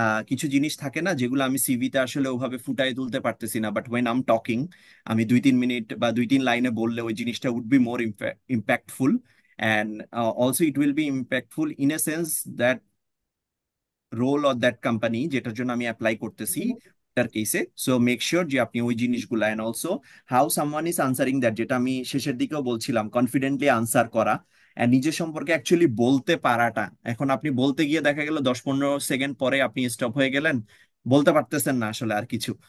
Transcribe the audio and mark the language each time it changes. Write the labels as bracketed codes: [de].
[bn] কিছু জিনিস থাকে না যেগুলো আমি সিভিতে আসলে ওভাবে ফুটায় তুলতে পারতেছি না, বাট ওয়েন আম টকিং আমি 2-3 মিনিট বা 2-3 লাইনে বললে ওই জিনিসটা [en] Would be more impactful. And also it will be impactful in a sense that role or that company [bn] যেটার জন্য আমি অ্যাপ্লাই করতেছি প্রত্যেকটার কেসে। সো মেক শিওর যে আপনি ওই জিনিসগুলো, [en] and also how someone is answering that, [bn] যেটা আমি শেষের দিকেও বলছিলাম, কনফিডেন্টলি আনসার করা and নিজের সম্পর্কে অ্যাকচুয়ালি বলতে পারাটা। এখন আপনি বলতে গিয়ে দেখা গেল 10-15 সেকেন্ড পরে আপনি স্টপ হয়ে গেলেন, বলতে পারতেছেন না আসলে আর কিছু।